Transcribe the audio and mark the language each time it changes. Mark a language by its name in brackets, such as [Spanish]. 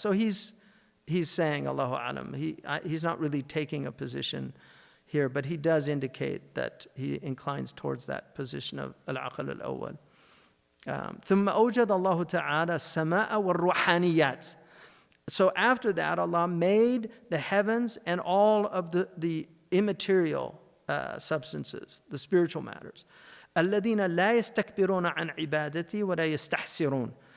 [English] So he's saying Allahu a'lam. He's not really taking a position here, but he does indicate that he inclines towards that position of al-aql al-awwal. [Arabic] ثم أوجد الله تعالى السماء والروحانيات. [English] So after that, Allah made the heavens and all of the immaterial substances, the spiritual matters. [Arabic] الذين لا يستكبرون عن عبادتي ولا يستحسرون.